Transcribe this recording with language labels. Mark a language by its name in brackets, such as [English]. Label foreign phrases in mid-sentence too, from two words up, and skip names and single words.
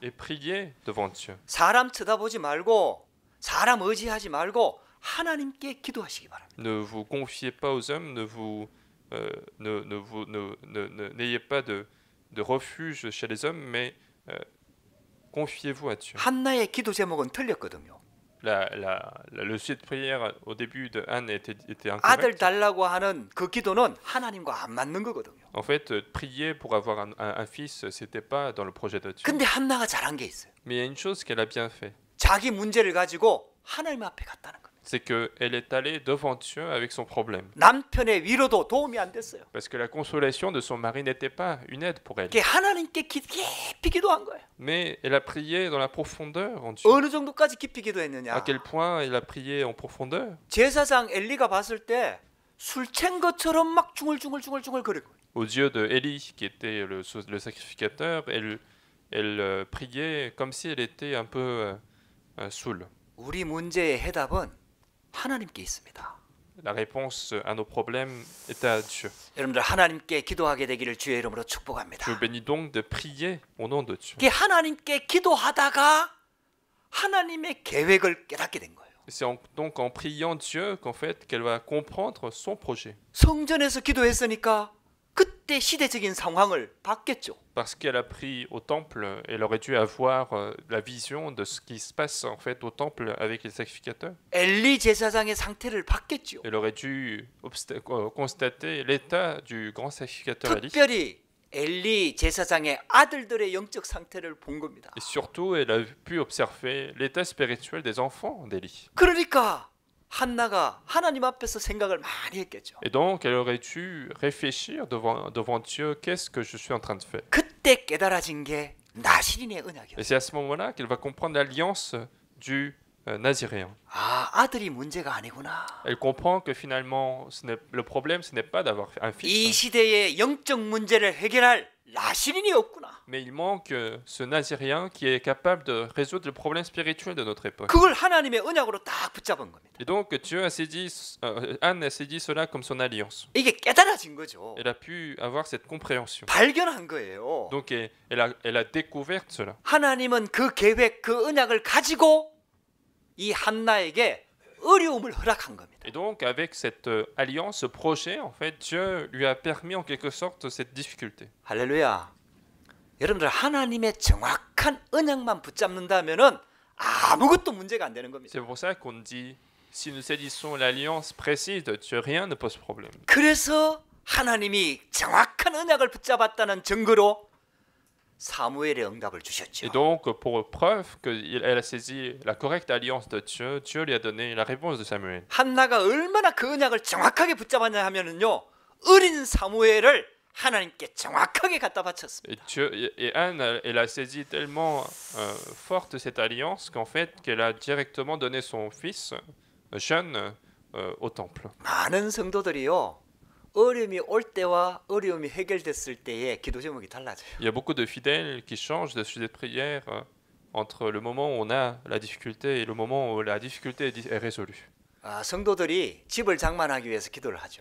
[French] Et priez devant Dieu. [Korean] 사람 쳐다보지 말고 사람 의지하지 말고 하나님께 기도하시기 바랍니다. [French] Ne vous confiez pas aux hommes, n'ayez pas de refuge chez les hommes, mais confiez-vous à Dieu. [Korean] 한나의 기도 제목은 틀렸거든요. [French] Le sujet de prière au début de Anne était [Korean] 아들 [French] incorrect. [Korean] 달라고 하는 그 기도는 하나님과 안 맞는 거거든요. [French] En fait, prier pour avoir un fils, c'était pas dans le projet de Dieu. [Korean] 근데 한나가 잘한 게 있어요. [French] Mais il y a une chose qu'elle a bien fait, [Korean] 자기 문제를 가지고 하나님 앞에 갔다는 겁니다. [French] c'est qu'elle est allée devant Dieu avec son problème. [Korean] 남편의 위로도 도움이 안 됐어요. [French] Parce que la consolation de son mari n'était pas une aide pour elle. [Korean] 이게 하나님께 깊이 기도한 거예요. [French] Mais elle a prié dans la profondeur en Dieu. [Korean] 어느 정도까지 깊이 기도했느냐? [French] À quel point elle a prié en profondeur? [Korean] 제사장 엘리가 봤을 때 술 취한 것처럼 막 중얼중얼 거리고. [French] Aux yeux de Élie, qui était le sacrificateur, elle priait comme si elle était un peu saoule. [Korean] 우리 문제의 해답은 하나님께 있습니다. [French] La réponse à nos problèmes est à Dieu. [Korean] 여러분들 하나님께 기도하게 되기를 주의 이름으로 [French] Je vous [Korean] 축복합니다. [French] bénis donc de prier au nom de Dieu. [Korean] 이게 하나님께 기도하다가 하나님의 계획을 깨닫게 된 거예요. [French] C'est donc en priant Dieu qu'en fait qu'elle va comprendre son projet. [Korean] 성전에서 기도했으니까 그때 시대적인 상황을 봤겠죠. [French] Parce qu'elle a pris au temple, elle aurait dû avoir la vision de ce qui se passe en fait au temple avec les sacrificateurs. [Korean] 엘리 제사장의 상태를 봤겠죠. [French] Elle aurait dû constater l'état du grand sacrificateur Élie. [Korean] 특별히 엘리 제사장의 아들들의 영적 상태를 본 겁니다. [French] Et surtout, elle a pu observer l'état spirituel des enfants d'Élie. [Korean] 그러니까 한나가 하나님 앞에서 생각을 많이 했겠죠. [French] Et donc, elle aurait dû réfléchir devant Dieu, qu'est-ce que je suis en train de faire. [Korean] 그때 깨달아진 게 나시린의 [French] Et [Korean] 언약이었어요. [French] c'est à ce moment-là qu'elle va comprendre l'alliance du Naziréen. [Korean] 아, 아들이 문제가 아니구나. [French] Elle comprend que finalement, le problème, ce n'est pas d'avoir un [Korean] 이 [French] fils, [Korean] 시대의 영적 문제를 해결할 나시린이 없구나. [French] mais il manque ce Naziréen qui est capable de résoudre le problème spirituel de notre époque. [Korean] 그걸 하나님의 언약으로 딱 붙잡은 겁니다. [French] Et donc, Dieu a saisi, Anne a saisi cela comme son alliance. [Korean] 이게 깨달아진 거죠. [French] Elle a pu avoir cette compréhension. [Korean] 발견한 거예요. [French] Donc, elle a découvert cela. [Korean] 하나님은 그 계획, 그 언약을 가지고 이 한나에게 어려움을 허락한 겁니다. [French] Et donc, avec cette alliance, ce projet, en fait, Dieu lui a permis en quelque sorte cette difficulté. [Korean] 할렐루야. 여러분들 하나님의 정확한 언약만 붙잡는다면은 아무것도 문제가 안 되는 겁니다. [French] C'est pour ça qu'on dit, si nous saisissons l'alliance précise de Dieu, rien ne pose problème. [Korean] 그래서 하나님이 정확한 언약을 붙잡았다는 증거로 사무엘의 응답을 주셨죠. [French] Et donc, pour preuve qu'elle a saisi la correcte alliance de Dieu, Dieu lui a donné la réponse de Samuel. [Korean] 한나가 얼마나 그 언약을 정확하게 붙잡았냐 하면은요. 어린 사무엘을 하나님께 정확하게 갖다 바쳤습니다. [French] Et Anne, elle a saisi tellement forte cette alliance qu'en fait, qu'elle a directement donné son fils jeune au temple. [Korean] 많은 성도들이요. 어려움이 올 때와 어려움이 해결됐을 때의 기도 제목이 달라져요. [French] Il y a beaucoup de fidèles qui changent de sujet de prière entre le moment où on a la difficulté et le moment où la difficulté est résolue. [Korean] 아, 성도들이 집을 장만하기 위해서 기도를 하죠.